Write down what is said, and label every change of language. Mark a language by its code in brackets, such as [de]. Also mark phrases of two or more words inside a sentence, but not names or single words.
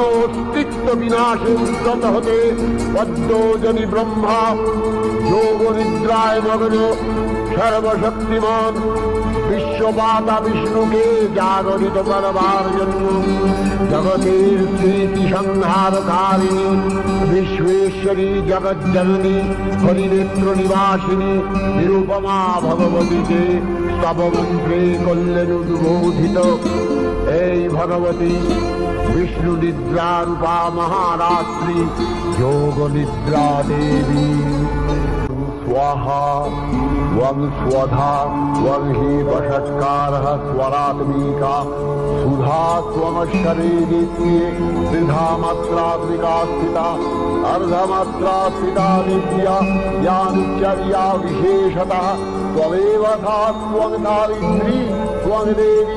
[bn] অস্তিত্ব বিনাশে উদ্যত হতে পদ্মজনী ব্রহ্মা যোগ নিদ্রায় মগ্ন সর্বশক্তিমান বিশ্বপাতা বিষ্ণুকে জাগরিত করবার জন্য জগতের স্মৃতি সংহারকারিণী বিশ্বেশ্বরী জগজ্জননী হরিনেত্র নিবাসিনী নিরুপমা ভগবতীকে স্তবমন্ত্রে করলেন উদ্বোধিত। এই ভগবতী বিষ্ণু নিদ্রা রূপা মহারাত্রি যোগ নিদ্রা দেবী। [sa] স্বাহা त्वं स्वधा त्वं हि वषट्कारः स्वरात्मिका सुधा त्वमक्षरे नित्ये त्रिधामात्रात्मिका स्थिता अर्धमात्रा स्थिता नित्या या नित्यर्या विशेषतः त्वमेव सा त्वं सावित्री त्वं देवी